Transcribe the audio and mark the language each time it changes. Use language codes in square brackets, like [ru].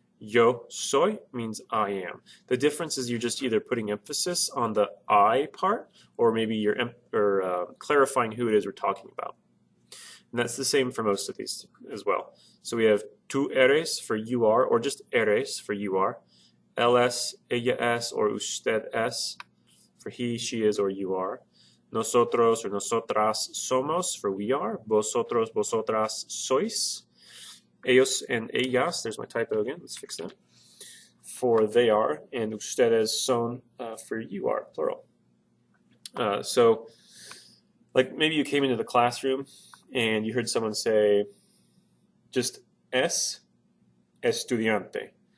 [es] Yo soy [en] means I am. The difference is you're just either putting emphasis on the I part, or maybe you're clarifying who it is we're talking about. And that's the same for most of these as well. So we have [es] tú eres [en] for you are, or just [es] eres [en] for you are. [es] Él es, ella es, [en] or [es] usted es [en] for he, she is, or you are. [es] Nosotros or nosotras somos [en] for we are. [es] Vosotros, vosotras sois. [en] Ellos and ellas, there's my typo again, let's fix that. For they are, and [es] ustedes son [en] for you are, plural. So, like maybe you came into the classroom and you heard someone say just [es] es estudiante.